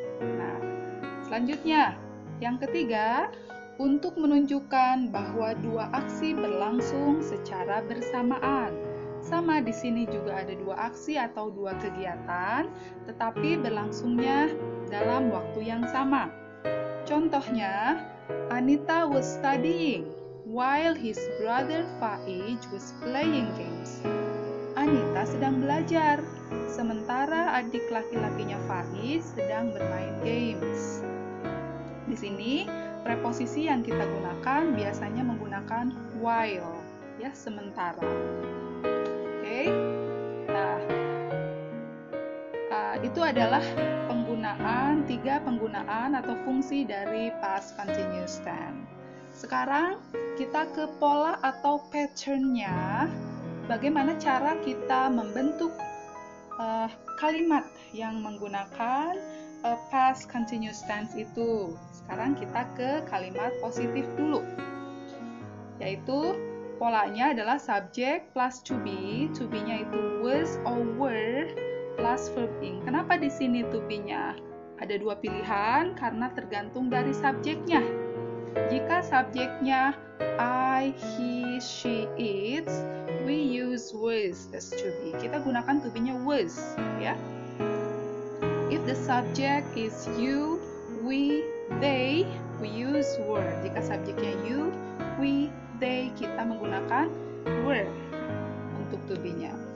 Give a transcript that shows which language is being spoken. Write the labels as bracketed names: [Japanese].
[Indonesian] Nah, selanjutnya, yang ketiga, untuk menunjukkan bahwa 2 aksi berlangsung secara bersamaan. Sama di sini juga ada 2 aksi atau 2 kegiatan, tetapi berlangsungnya dalam waktu yang sama. [English] Contohnya, Anita was studying while his brother Faiz was playing games. [Indonesian] Anita sedang belajar, sementara adik laki-lakinya Faiz sedang bermain games. Di sini, preposisi yang kita gunakan biasanya menggunakan while, ya, sementara. Oke. Nah, itu adalah 3 penggunaan atau fungsi dari past continuous tense. Sekarang kita ke pola atau pattern-nya. Bagaimana cara kita membentuk kalimat yang menggunakan past continuous tense itu. Sekarang kita ke kalimat positif dulu. Yaitu polanya adalah subject plus to be. To be-nya itu was or were plus verb ing. Kenapa di sini to be-nya ada 2 pilihan? Karena tergantung dari subjeknya. Jika subjeknya [English] I, he, she, it, we use was as to be. [Indonesian] Kita gunakan to be-nya was, ya. [English] If the subject is you, we, they, we use were. [Indonesian] Jika subjeknya you, we, they, kita menggunakan were untuk to be-nya.